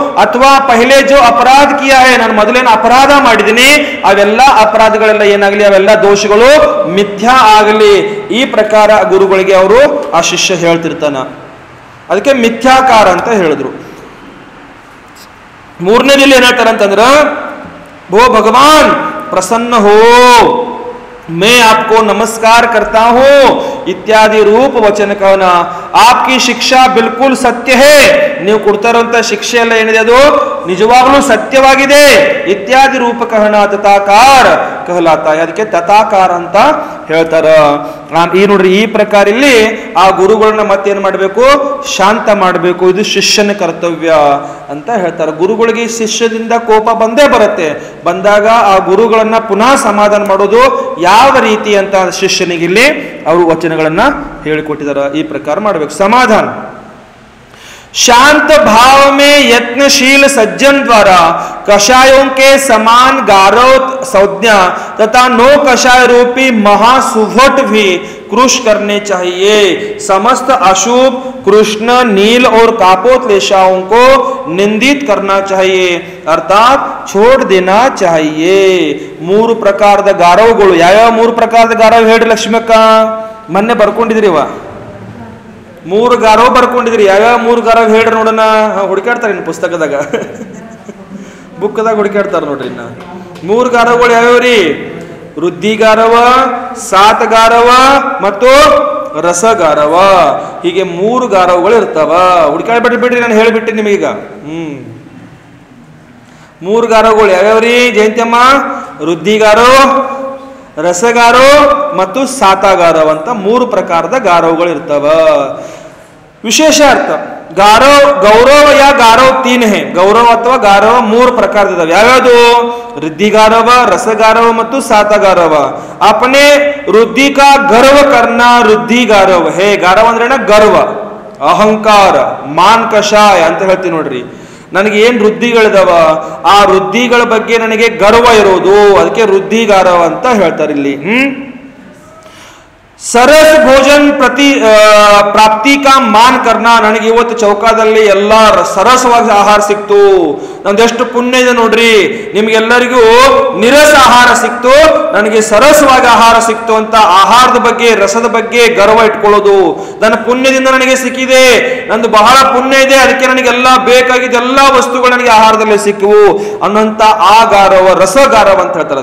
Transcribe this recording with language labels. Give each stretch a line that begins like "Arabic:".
Hindi: ಅಥವಾ ಪಹಲೆ ಜೋ ಅಪರಾಧ ಕಿಯಾ ಹೇ,
Kannada: ನಾನು ಮೊದಲೇನು ಅಪರಾಧ ಮಾಡಿದ್ದೀನಿ ಅವೆಲ್ಲ ಅಪರಾಧಗಳೆಲ್ಲ ಏನಾಗಲಿ, ಅವೆಲ್ಲ ದೋಷಗಳು ಮಿಥ್ಯಾ ಆಗಲಿ. ಈ ಪ್ರಕಾರ ಗುರುಗಳಿಗೆ ಅವರು ಆ ಶಿಷ್ಯ ಹೇಳ್ತಿರ್ತಾನ. ಅದಕ್ಕೆ ಮಿಥ್ಯಾಕಾರ ಅಂತ ಹೇಳಿದ್ರು. ಮೂರನೇದಲ್ಲಿ ಏನ್ ಹೇಳ್ತಾರ ಅಂತಂದ್ರ,
Hindi: वो भगवान प्रसन्न हो, मैं आपको नमस्कार करता हूं इत्यादि रूप वचन कहना. आपकी ಶಿಕ್ಷಾ ಬಿಲ್ಕುಲ್ ಸತ್ಯ ಹೇ,
Kannada: ನೀವು ಕೊಡ್ತಾ ಇರುವಂತ ಶಿಕ್ಷೆ ಎಲ್ಲ ಏನಿದೆ ಅದು ನಿಜವಾಗ್ಲೂ ಸತ್ಯವಾಗಿದೆ.
Hindi: ಇತ್ಯಾದಿ ರೂಪ ಕಹನ ತಥಾಕಾರ ಕಹಲಾತ.
Kannada: ಅದಕ್ಕೆ ತಥಾಕಾರ ಅಂತ ಹೇಳ್ತಾರ. ಈ ನೋಡ್ರಿ, ಈ ಪ್ರಕಾರ ಇಲ್ಲಿ ಆ ಗುರುಗಳನ್ನ ಮತ್ತೇನ್ ಮಾಡಬೇಕು, ಶಾಂತ ಮಾಡಬೇಕು. ಇದು ಶಿಷ್ಯನ ಕರ್ತವ್ಯ ಅಂತ ಹೇಳ್ತಾರೆ. ಗುರುಗಳಿಗೆ ಶಿಷ್ಯದಿಂದ ಕೋಪ ಬಂದೇ ಬರುತ್ತೆ. ಬಂದಾಗ ಆ ಗುರುಗಳನ್ನ ಪುನಃ ಸಮಾಧಾನ ಮಾಡೋದು ಯಾವ ರೀತಿ ಅಂತ ಶಿಷ್ಯನಿಗೆ ಇಲ್ಲಿ ಅವರು ವಚನಗಳನ್ನ ಹೇಳಿಕೊಟ್ಟಿದ್ದಾರೆ. ಈ ಪ್ರಕಾರ ಮಾಡಬೇಕು ಸಮಾಧಾನ.
Hindi: शांत भाव में यत्नशील सज्जन द्वारा कषायों के समान गारव संज्ञा तथा नो कषाय रूपी महासुभट भी कृश करने चाहिए. समस्त अशुभ कृष्ण नील और कापोत्लेशाओं को निंदित करना चाहिए, अर्थात छोड़ देना चाहिए.
Kannada: ಮೂರು ಪ್ರಕಾರದ ಗಾರವಗಳು ಯಾವ್ಯಾವ ಮೂರು ಪ್ರಕಾರದ ಗಾರವ ಹೇಳ್ರಿ ಲಕ್ಷ್ಮಕ್ಕ? ಮೊನ್ನೆ ಬರ್ಕೊಂಡಿದ್ರಿವ ಮೂರು ಗಾರವ್ ಬರ್ಕೊಂಡಿದ್ರಿ. ಯಾವ್ಯಾವ ಮೂರು ಗಾರವ್ ಹೇಳ್ರಿ ನೋಡೋಣ. ಹುಡುಕಾಡ್ತಾರೆ ಇನ್ನು ಪುಸ್ತಕದಾಗ, ಬುಕ್ದಾಗ ಹುಡುಕಾಡ್ತಾರ ನೋಡ್ರಿ. ಇನ್ನ ಮೂರು ಗಾರವಗಳು ಯಾವ್ಯಾವ್ರಿ? ವೃದ್ಧಿಗಾರವ, ಸಾತಗಾರವ ಮತ್ತು ರಸಗಾರವ. ಹೀಗೆ ಮೂರು ಗಾರವಗಳು ಇರ್ತಾವ. ಹುಡುಕಾಡ್ಬಿಟ್ಟು ಬಿಡ್ರಿ, ನಾನು ಹೇಳ್ಬಿಟ್ಟೆ ನಿಮಗೀಗ. ಮೂರು ಗಾರವಗಳು ಯಾವ್ಯಾವ್ರಿ ಜಯಂತಿಯಮ್ಮ? ವೃದ್ಧಿಗಾರೋ, ರಸಗಾರೋ ಮತ್ತು ಸಾತಾಗಾರವ ಅಂತ ಮೂರು ಪ್ರಕಾರದ ಗಾರವಗಳು ಇರ್ತಾವ. ವಿಶೇಷ ಅರ್ಥ
Hindi: गारव गौरव या गारव तीन है. गौरव अथवा गारव
Kannada: ಮೂರು ಪ್ರಕಾರದಿದಾವೆ. ಯಾವ್ಯಾವುದು?
Hindi: ವೃದ್ಧಿ गारव, रस गारव ಮತ್ತು सात गारव. अपने वृद्धि का गर्व करना वृद्धि गारव है.
Kannada: गारव ಅಂದ್ರೆ ಗರ್ವ, ಅಹಂಕಾರ, ಮಾನ್ ಕಷಾಯ ಅಂತ ಹೇಳ್ತೀವಿ ನೋಡ್ರಿ. ನನಗೆ ಏನ್ ವೃದ್ಧಿಗಳಿದಾವ ಆ ವೃದ್ಧಿಗಳ ಬಗ್ಗೆ ನನಗೆ ಗರ್ವ ಇರೋದು, ಅದಕ್ಕೆ ವೃದ್ಧಿಗಾರವ ಅಂತ ಹೇಳ್ತಾರೆ ಇಲ್ಲಿ.
Hindi: सरस भोजन प्राप्ति का मान करना.
Kannada: ನನಗೆ ಇವತ್ತು ಚೌಕಾದಲ್ಲಿ ಎಲ್ಲ ಸರಸವಾಗಿ ಆಹಾರ ಸಿಕ್ತು, ನಮ್ದೆಷ್ಟು ಪುಣ್ಯ ಇದೆ ನೋಡ್ರಿ. ನಿಮ್ಗೆಲ್ಲರಿಗೂ ನಿರಸ ಆಹಾರ ಸಿಕ್ತು, ನನಗೆ ಸರಸವಾಗಿ ಆಹಾರ ಸಿಕ್ತು ಅಂತ ಆಹಾರದ ಬಗ್ಗೆ, ರಸದ ಬಗ್ಗೆ ಗರ್ವ ಇಟ್ಕೊಳ್ಳೋದು. ನನ್ನ ಪುಣ್ಯದಿಂದ ನನಗೆ ಸಿಕ್ಕಿದೆ, ನಂದು ಬಹಳ ಪುಣ್ಯ ಇದೆ, ಅದಕ್ಕೆ ನನಗೆಲ್ಲ ಬೇಕಾಗಿದ್ದ ಎಲ್ಲ ವಸ್ತುಗಳು ನನಗೆ ಆಹಾರದಲ್ಲಿ ಸಿಕ್ಕವು ಅನ್ನೋಂತ ಆ ಗಾರವ ರಸಗಾರವ ಅಂತ ಹೇಳ್ತಾರೆ.